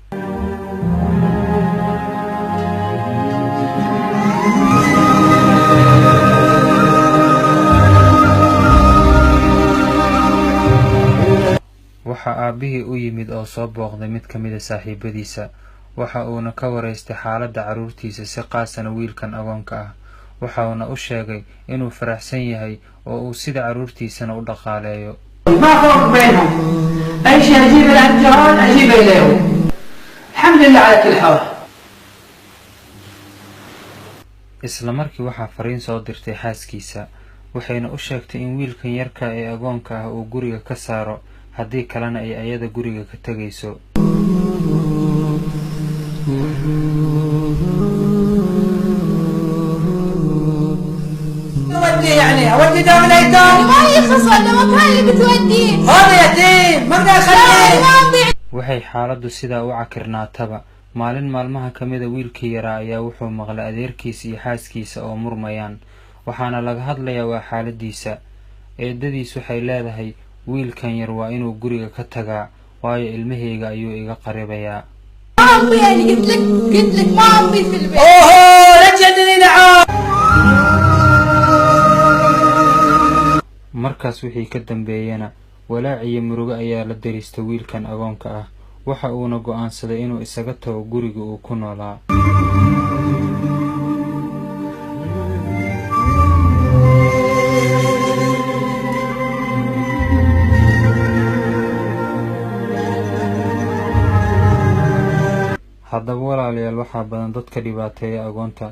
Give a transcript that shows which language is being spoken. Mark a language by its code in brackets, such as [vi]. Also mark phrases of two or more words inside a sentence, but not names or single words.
[so] Waxa aabihii u yimid oo soo booqday mid ka mid ah saaxiibadiisa. Waxa uuna ka waraystay xaaladda carruurtiisa, si qaasana wiilkan agoonka ah. Waxa uuna u sheegay inuu faraxsan yahay oo uu sida carruurtiisana u dhaqaaleeyo. [ar] ما فرق بينهم، أي شيء أجيبه لعند جيران أجيبه إليهم. الحمد لله على كل حال. [so] Isla markii waxaa fariin soo dirtay xaaskiisa, waxayna u sheegtay in wiilkan yarka ee agoonka ah uu guriga ka saaro, haddii kalena ay ayada guriga ka tagayso. [ar] يعني أودي دار الأيتام. ما يخص ولا مكان اللي بتوديه. هذا يتيم ما أقدر أخليه. [so] Waxay xaaladdu sidaa u cakirnaataba. Maalin maalmaha ka mid ah wiilkii yaraa ayaa wuxuu maqlay adeerkiisa iyo xaaskiisa oo murmayaan. Waxaana laga hadlayaa waa xaaladiisa. Eedadiis waxay leedahay, wiilkan yar waa inuu guriga ka tagaa, waayo ilmahayga ayuu iga qaribayaa. [ar] أمي أنا قلت لك ما أمي في البيت. أوه لا تجنني نعم. [so] Markaas wixii ka dambeeyana walaac iyo murugo ayaa la daristay wiilkan agoonka ah. Waxa uuna go'aansaday inuu isaga tago guriga uu ku noolaa. Haddaba walaalayaal, waxaa badan dadka dhibaateeya agoonta.